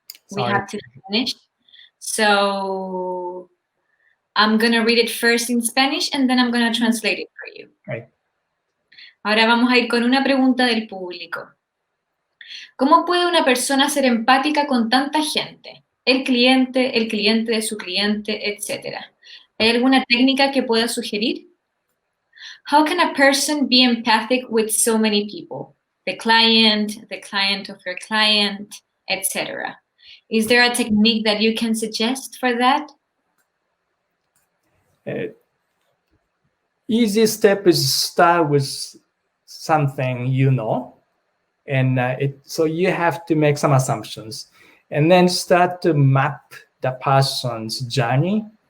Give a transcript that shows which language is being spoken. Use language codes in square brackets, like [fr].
[en] We have to finish. So I'm gonna read it first in Spanish and then I'm gonna translate it for you. Right. [es] Ahora vamos a ir con una pregunta del público. ¿Cómo puede una persona ser empática con tanta gente? El cliente de su cliente, etc. ¿Hay alguna técnica que pueda sugerir? [en] How can a person be empathic with so many people? The client of your client, etc. Is there a technique that you can suggest for that? easy step is start with something you know, and so you have to make some assumptions, and then start to map the person's journey.